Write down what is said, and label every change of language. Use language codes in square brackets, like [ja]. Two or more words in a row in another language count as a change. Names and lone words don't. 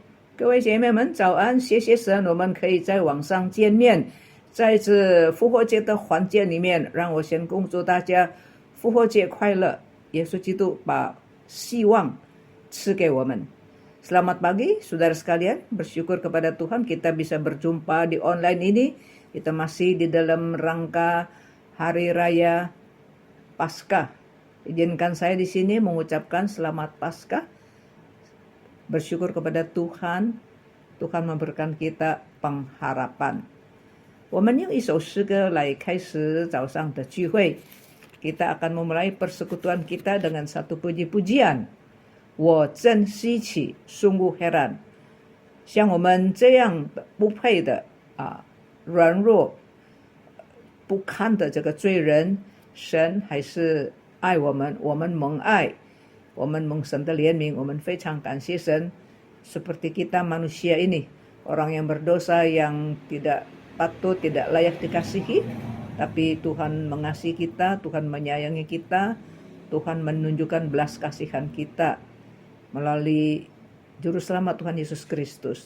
[zh] 各位姐妹们，早安！谢谢神，我们可以在网上见面，在这复活节的环节里面，让我先恭祝大家复活节快乐！耶稣基督把希望赐给我们。 [id] Selamat pagi, saudara sekalian. Bersyukur kepada Tuhan kita bisa berjumpa di online ini. Kita masih di dalam rangka Hari Raya Paskah. Izinkan saya di sini mengucapkan Selamat Paskah. Bersyukur kepada Tuhan, Tuhan memberikan kita pengharapan. [zh] 我们用一首诗歌来开始早上的聚会。 [id] Kita akan memulai persekutuan kita dengan satu puji-pujian. [zh] 我真稀奇， [id] sungguh heran。 [zh] 像我们这样不配的软弱不堪的这个罪人，神还是爱我们，我们蒙爱。我们蒙神的怜悯，我们非常感谢神。 [id] Seperti kita manusia ini, orang yang berdosa yang tidak patut, tidak layak dikasihi, tapi Tuhan mengasihi kita, Tuhan menyayangi kita, Tuhan menunjukkan belas kasihan kita melalui Juru Selamat Tuhan Yesus Kristus.